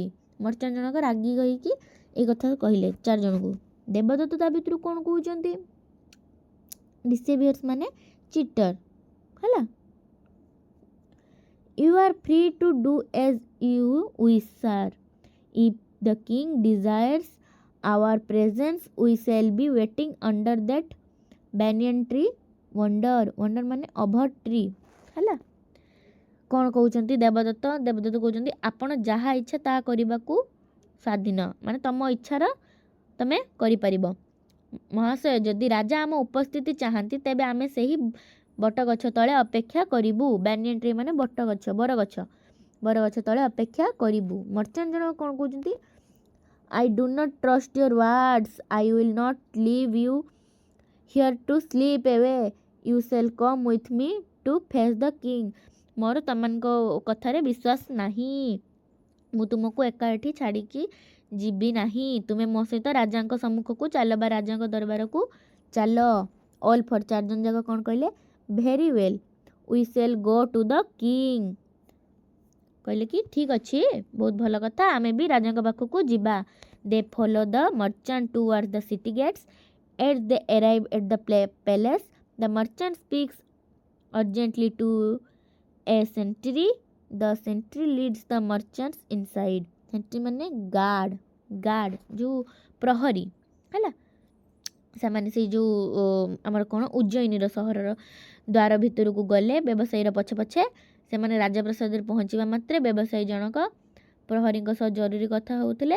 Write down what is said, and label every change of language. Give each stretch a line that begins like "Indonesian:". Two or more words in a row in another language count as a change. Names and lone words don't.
Odia: ମର୍ଚାଣ୍ଟ ଜଣକ ରାଗି କହିକି ଏ କଥା କହିଲେ 4 ଜଣଙ୍କୁ। ଦେବଦତ୍ତ ତା ଭିତରୁ କ'ଣ କହୁଛନ୍ତି, ଡିସେଭିୟର୍ସ ମାନେ ଚିଟର ହେଲା।
English: you are free to do as you wish sir, if the king desires our presence we shall be waiting under that banyan tree wonder
Odia: ମାନେ ଅଭର ଟ୍ରି ହେଲା। କ'ଣ କହୁଛନ୍ତି ଦେବଦତ୍ତ କହୁଛନ୍ତି ଆପଣ ଯାହା ଇଚ୍ଛା ତାହା କରିବାକୁ ସ୍ୱାଧୀନ, ମାନେ ତମ ଇଚ୍ଛାର ତମେ କରିପାରିବ। ମହାଶୟ, ଯଦି ରାଜା ଆମ ଉପସ୍ଥିତି ଚାହାନ୍ତି ତେବେ ଆମେ ସେହି ବଟଗଛ ତଳେ ଅପେକ୍ଷା କରିବୁ।
English: banyan tree
Odia: ମାନେ ବଟଗଛ, ବରଗଛ ତଳେ ଅପେକ୍ଷା କରିବୁ। ମର୍ଚାଣ୍ଟ ଜଣକ କ'ଣ କହୁଛନ୍ତି,
English: I do not trust your words. I will not leave you here to sleep away. You shall come with me to face the king.
Odia: ମୋର ତମମାନଙ୍କ କଥାରେ ବିଶ୍ୱାସ ନାହିଁ, ମୁଁ ତୁମକୁ ଏକା ଏଠି ଛାଡ଼ିକି ଯିବି ନାହିଁ। ତୁମେ ମୋ ସହିତ ରାଜାଙ୍କ ସମ୍ମୁଖକୁ ଚାଲ ବା ରାଜାଙ୍କ ଦରବାରକୁ ଚାଲ।
English: all for 4
Odia: ଜଣ ଯାକ କ'ଣ କହିଲେ,
English: very well we shall go to the king.
Odia: କହିଲେ କି ଠିକ୍ ଅଛି, ବହୁତ ଭଲ କଥା, ଆମେ ବି ରାଜାଙ୍କ ପାଖକୁ ଯିବା।
English: They follow the merchant towards the city gates. As they arrive at the palace, the merchant speaks urgently to a sentry. The sentry leads the merchants inside.
Odia: Sentry ମାନେ ଗାର୍ଡ଼ ଯେଉଁ ପ୍ରହରୀ ହେଲା। ସେମାନେ ସେଇ ଯେଉଁ ଆମର କ'ଣ ଉଜ୍ଜୟିନୀର ସହରର ଦ୍ୱାର ଭିତରକୁ ଗଲେ ବ୍ୟବସାୟୀର ପଛେ ସେମାନେ ରାଜପ୍ରସାଦରେ ପହଞ୍ଚିବା ମାତ୍ରେ ବ୍ୟବସାୟୀ ଜଣକ ପ୍ରହରୀଙ୍କ ସହ ଜରୁରୀ କଥା ହେଉଥିଲେ।